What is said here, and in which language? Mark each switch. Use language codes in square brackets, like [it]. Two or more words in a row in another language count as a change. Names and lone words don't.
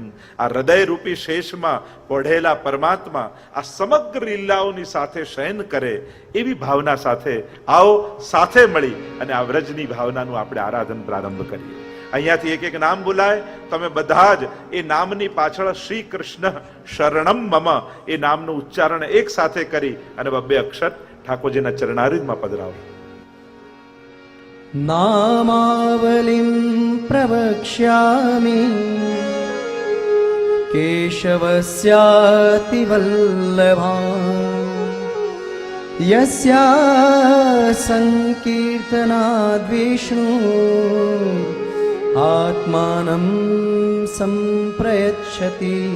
[gu] આ હૃદય રૂપી શેષમાં પોઢેલા પરમાત્મા આ સમગ્ર લીલાઓની સાથે શયન કરે એવી ભાવના સાથે આવો સાથે મળી અને આ વ્રજની ભાવનાનું આપણે આરાધન પ્રારંભ કરીએ. અહીંયાથી એક એક નામ બોલાય, તમે બધા જ એ નામની પાછળ [sa] શ્રી કૃષ્ણ શરણમ મમ [gu] એ નામનું ઉચ્ચારણ એક સાથે કરી અને બબ્બે અક્ષર ઠાકોરજીના ચરણારવિંદમાં પધરાવો. [sa] नामावलिं प्रवक्ष्यामि केशवस्यातिवल्लभां यस्या संकीर्तनाद् विष्णु आत्मानं संप्रयच्छति.